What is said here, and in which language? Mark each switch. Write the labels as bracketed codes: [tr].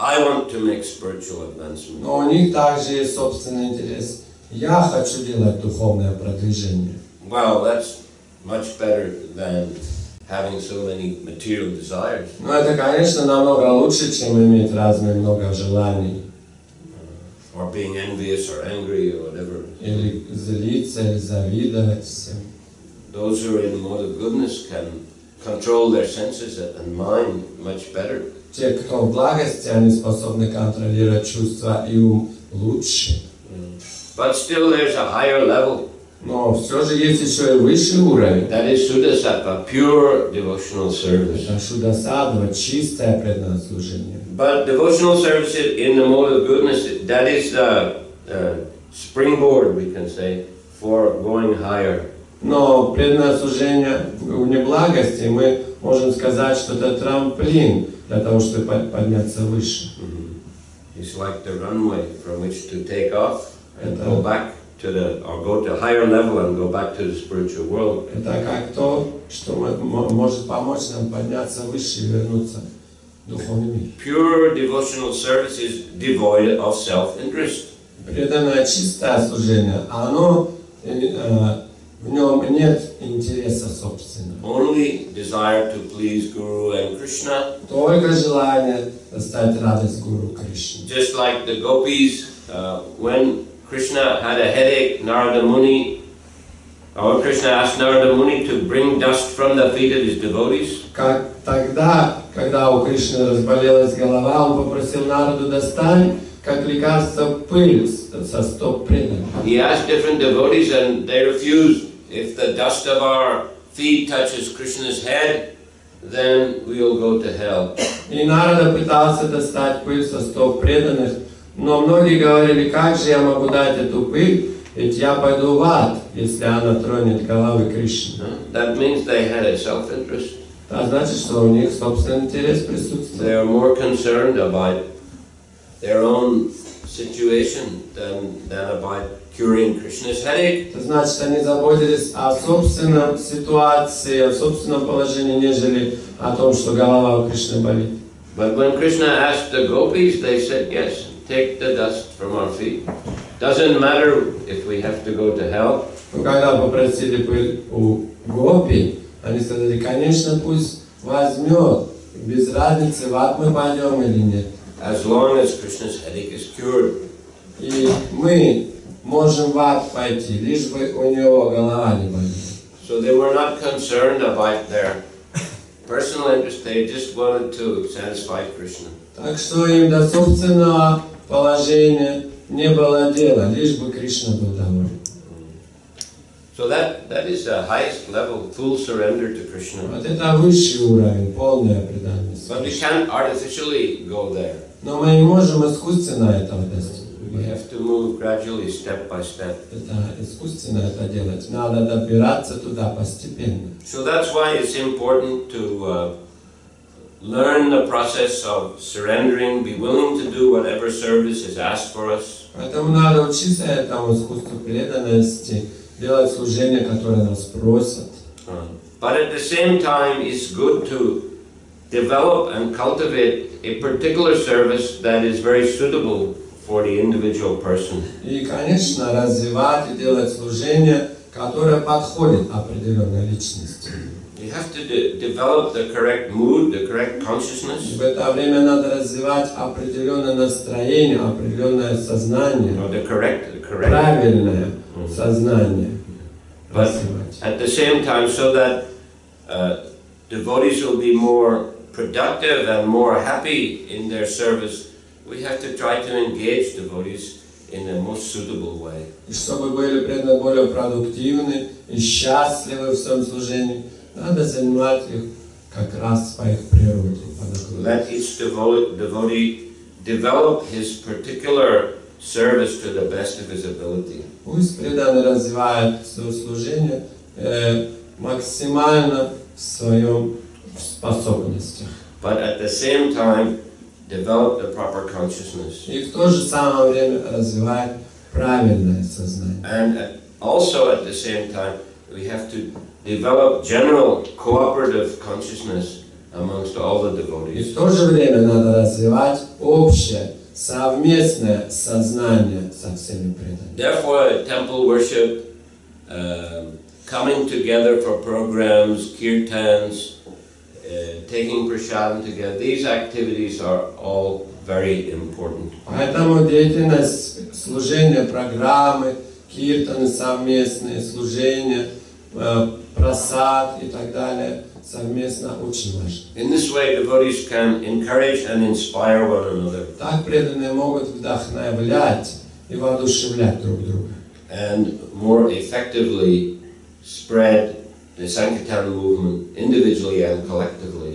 [en] I want to make spiritual advancement. [ru] Но у них также есть собственный интерес. Я хочу делать духовное продвижение. [en] Well, that's much better than having so many material desires. [ru] Но это, конечно, намного лучше, чем иметь разные много желаний. [en] Or being envious or angry or whatever. [ru] Или злиться, или завидовать всем. [en] Those who are in the mode of goodness can control their senses and mind much better. [ru] Те, кто в благости, они способны контролировать чувства и ум лучше. [en] But still there's a higher level. [ru] Но все же есть еще и высший уровень. [en] That is Shuddha-sattva, pure devotional service. [ru] Это шудасадва, чистое преданное служение. [en] But devotional service in the mode of goodness, that is the springboard, we can say, for going higher. [ru] Но преданное служение в неблагости, мы можем сказать, что это трамплин для того, чтобы подняться выше. [en] It's like the runway from which to take off and go back to or go to a higher level and go back to the spiritual world. [ru] Это как то, что может помочь нам подняться выше и вернуться в духовный мир. [en] Pure devotional service is devoid of self-interest. [ru] Преданное чистое служение, оно в нем нет интереса собственного. [en] Only desire to please Guru and Krishna. [ru] Только желание доставить радость Гуру Кришне. [en] Just like the gopis, when Krishna had a headache, Narada Muni, or Krishna asked Narada Muni to bring dust from the feet of his devotees. [ru] Как тогда, когда у Кришны разболелась голова, он попросил Нараду достать, как лекарство, пыль со стоп преданных. [en] He asked different devotees and they refused. If the dust of our feet touches Krishna's head, then we will go to hell. [ru] И Нарада пытался достать пыль со стоп преданных, но многие говорили, как же я могу дать эту пыль, ведь я пойду в ад, если она тронет головы Кришны. [en] That means they had a self-interest. [ru] Это значит, что у них собственный интерес присутствует. [en] They are more concerned about their own situation than about curing Krishna's headache. [ru] Это значит, они заботились о собственной ситуации, о собственном положении, нежели о том, что голова у Кришны болит. [en] But when Krishna asked the gopis, they said, yes, take the dust from our feet. Doesn't matter if we have to go to hell. [ru] Но когда попросили пыль у гопи, они сказали, конечно, пусть возьмет, без разницы, в ад мы пойдем или нет. [en] As long as Krishna's headache is cured. [ru] И мы можем в ад пойти, лишь бы у него голова не болела. [en] So they were not concerned about their personal interest, they just wanted to satisfy Krishna. [ru] Так что им до собственного положения не было дела, лишь бы Кришна был доволен. [en] So that is the highest level, full surrender to Krishna. [ru] Вот это высший уровень, полная преданность. [en] But we can't artificially go there. [ru] Но мы не можем искусственно этого достичь. [en] We have to move gradually, step by step. [ru] Это искусственно это делать. Надо добираться туда постепенно. [en] So that's why it's important to learn the process of surrendering, be willing to do whatever service is asked for us. [ru] Поэтому надо учиться этому искусству преданности, делать служение, которое нас просят. [en] But at the same time, it's good to develop and cultivate a particular service that is very suitable for the individual person. [ru] И, конечно, развивать и делать служение, которое подходит определенной личности. [en] You have to develop the correct mood, the correct consciousness. [ru] В это время надо развивать определенное настроение, определенное сознание, [en] Or the correct. [ru] правильное сознание. [en] But at the same time, so that devotees will be more productive and more happy in their service, we have to try to engage devotees in the most suitable way. [ru] И чтобы были преданные более продуктивны и счастливы в своем служении, надо занимать их как раз по их природе. [en] Let each devotee develop his particular service to the best of his ability. [ru] Пусть преданный развивает свое служение максимально в своем способностях. [en] But at the same time, develop the proper consciousness. [ru] И в то же самое время развивает правильное сознание. [en] And also at the same time, we have to develop general cooperative consciousness amongst all the [ru] И [en] devotees. [ru] в то же время надо развивать общее, совместное сознание со всеми преданными. [en] Therefore, temple worship, coming together for programs, kirtans, taking prasadam together, these activities are all very important. [ru] Поэтому деятельность служения, программы, киртаны совместные, служения, прасад и так далее совместно очень важно. [en] In this way, devotees can encourage and inspire one another. [ru] Так преданные могут вдохновлять и воодушевлять друг друга. [en] And more effectively spread the Sankirtan movement individually and collectively.